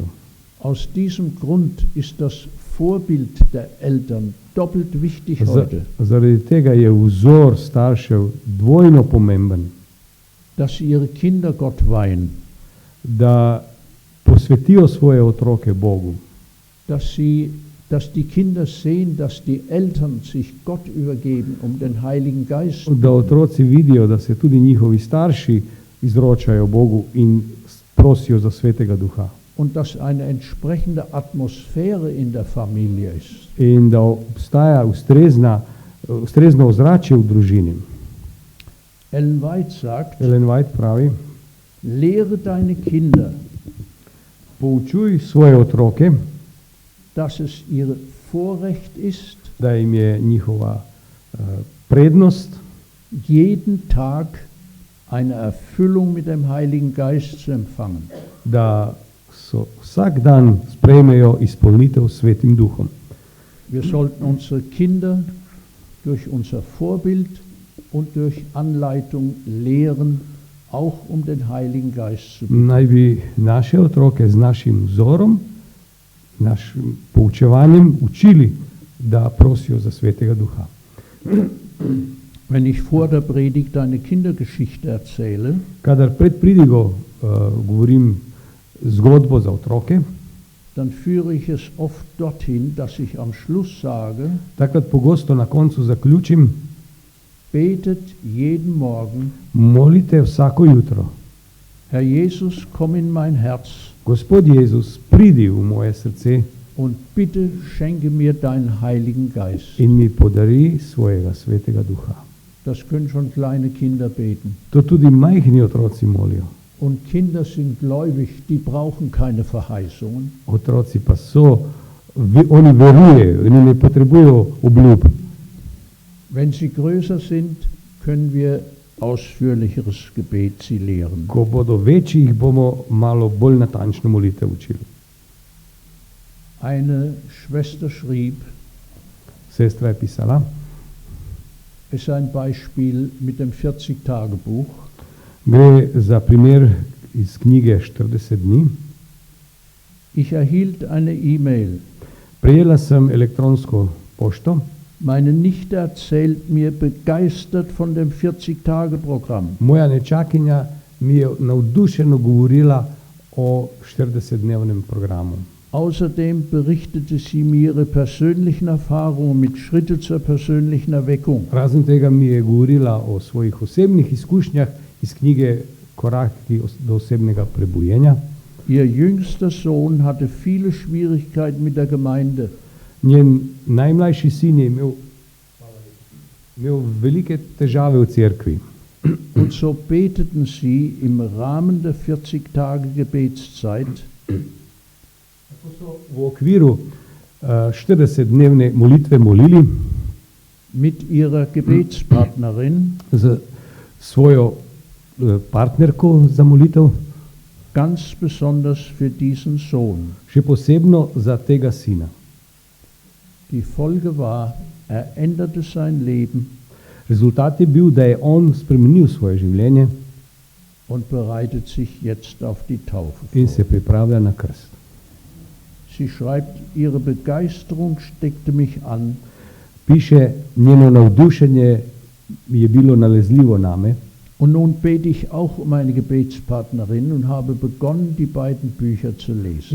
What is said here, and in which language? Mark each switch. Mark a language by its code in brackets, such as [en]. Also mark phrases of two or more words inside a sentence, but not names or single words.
[de] Aus diesem Grund ist das Vorbild der Eltern doppelt wichtig heute, [sl] Zaradi tega je vzor staršev dvojno pomemben, [de] dass sie ihre Kinder Gott weihen, [sl] da posvetijo svoje otroke Bogu, [de] dass die Kinder sehen, dass die Eltern sich Gott übergeben, um den Heiligen Geist. [sl] da otroci vidijo, da se tudi njihovi starši izročajo Bogu in prosijo za Svetega Duha. [de] Und dass eine entsprechende Atmosphäre in der Familie ist. [sl] In da obstaja ustrezno ozračje v družini. [de] Ellen White sagt, [sl] Ellen White pravi: [de] lehre deine Kinder, [sl] poučuj svoje otroke, [de] dass es ihr Vorrecht ist, [sl] da jim je njihova prednost, [de] jeden Tag eine Erfüllung mit dem Heiligen Geist zu empfangen. [sl] da so vsak dan sprejmejo izpolnitev s Svetim Duhom. [de] Wir sollten unsere Kinder durch unser Vorbild und durch Anleitung lehren, auch um den Heiligen Geist zu bitten. [sl] Naj bi naše otroke z našim vzorom, našim poučevanjem učili, da prosijo za Svetega Duha. [de] Wenn ich vor der Predigt eine Kindergeschichte erzähle, [sl] Kadar pred pridigo govorim zgodbo za otroke, [de] dann führe ich es oft dorthin, dass ich am Schluss sage, [sl] takrat pogosto na koncu zaključim: [de] betet jeden Morgen, [sl] molite vsako jutro: [de] Herr Jesus, komm in mein Herz [sl] Gospod Jezus, pridi v moje srce [de] und bitte schenke mir deinen Heiligen Geist. [sl] in mi podari svojega Svetega Duha. [de] Das können schon kleine Kinder beten. [sl] To tudi majhni otroci molijo. [de] Und Kinder sind gläubig, die brauchen keine Verheißungen. [sl] Otroci pa so, oni verujejo in ne potrebujejo obljub. [de] Wenn sie größer sind, können wir ausführlicheres Gebet sie lehren. [sl] Ko bodo večji, jih bomo malo bolj natančno molitev učili. [de] Eine Schwester schrieb, [sl] Sestra je pisala, [de] es ist ein Beispiel mit dem 40-Tage-Buch. [sl] Gre za primer iz knjige 40 dni. [de] Ich erhielt eine E-Mail. [sl] Prejela sem elektronsko pošto. [de] Meine Nichte erzählt mir begeistert von dem 40-Tage-Programm. [sl] Moja nečakinja mi je navdušeno govorila o 40-dnevnem programu. [de] Außerdem berichtete sie mir ihre persönlichen Erfahrungen mit Schritte zur persönlichen Erweckung. [sl] Razen tega mi je govorila o svojih osebnih izkušnjah iz knjige Koraki do osebnega prebujenja. [de] Ihr jüngster Sohn hatte viele Schwierigkeiten mit der Gemeinde. [sl] Njen najmlajši sin je imel velike težave v cerkvi. [de] Und so beteten sie im Rahmen der 40-Tage-Gebetszeit [sl] V okviru 40-dnevne molitve molili [de] mit ihrer Gebetspartnerin [sl] z svojo partnerko za molitev, [de] ganz besonders für diesen Sohn. [sl] še posebno za tega sina. [de] Die Folge war, er änderte sein Leben [sl] Rezultat je bil, da je on spremenil svoje življenje [de] und bereitet sich jetzt auf die Taufe [sl] in se [de] vor. [sl] pripravlja na krst. [de] Sie schreibt, ihre Begeisterung steckte mich an. [sl] Piše, njeno navdušenje je bilo nalezljivo name. [de] Und nun bete ich auch um eine Gebetspartnerin und habe begonnen, die beiden Bücher zu lesen.